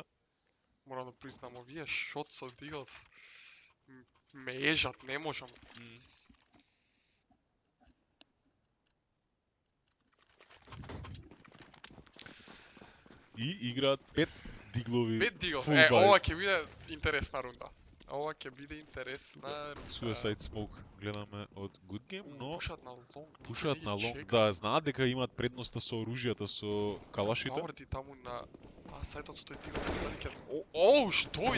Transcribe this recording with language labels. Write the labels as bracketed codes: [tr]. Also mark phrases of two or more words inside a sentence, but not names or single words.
[mk] Морам да признам, овие шот со Deagles ме ежат, не можам. И играат 5 диглови. 5 Deagles. [en] full body. [mk] Ова ќе биде интересна рунда. Ова ќе биде интересна рунда. [en] Suicide Smoke [mk] гледаме од Good Game, но Пушат на лонг. пушаат на лонг, да, знаат дека имаат предноста со оружјата, со калашите. Пауърди таму на сајтот со тој Deagle, дали ќе... Оу, што е?